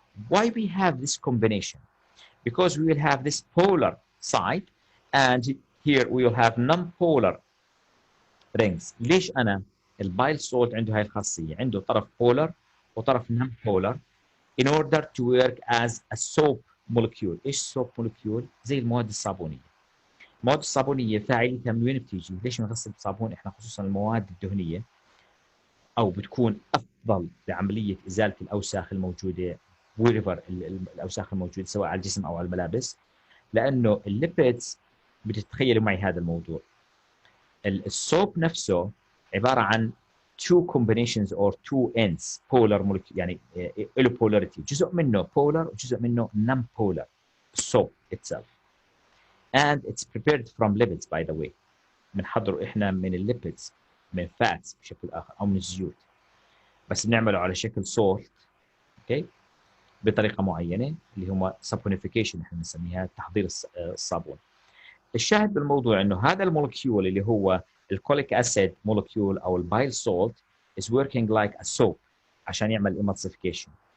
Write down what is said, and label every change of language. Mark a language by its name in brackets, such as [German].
[English] Why we have this combination? Because we will have this polar side and here we will have non-polar rings. [Arabic] ليش أنا البايل سولت عنده هاي الخاصية؟ عنده طرف polar وطرف non-polar [English] in order to work as a soap molecule. [Arabic] إيش soap molecule؟ زي المواد الصابونية. المواد الصابونية فاعليتها من وين بتيجي؟ ليش بنغسل بصابون احنا خصوصا المواد الدهنية أو بتكون أفضل لعملية إزالة الأوساخ الموجودة wherever الأوساخ الموجودة سواء على الجسم أو على الملابس، لأنه الليبيدز بتتخيلوا معي هذا الموضوع. السوب نفسه عبارة عن [English] two combinations or two ends polar molecule [Arabic] يعني له polarity، جزء منه polar وجزء منه non-polar soap itself. [English] And it's prepared from lipids by the way. [Arabic] بنحضره احنا من الليبيدز من fats بشكل آخر أو من الزيوت، بس بنعمله على شكل salt اوكي بطريقة معينة اللي هم saponification احنا بنسميها تحضير الصابون. الشاهد بالموضوع انه هذا المولكيول اللي هو الكوليك اسيد مولكيول او البايل سولت [English] is working like a soap [Arabic] عشان يعمل emulsification.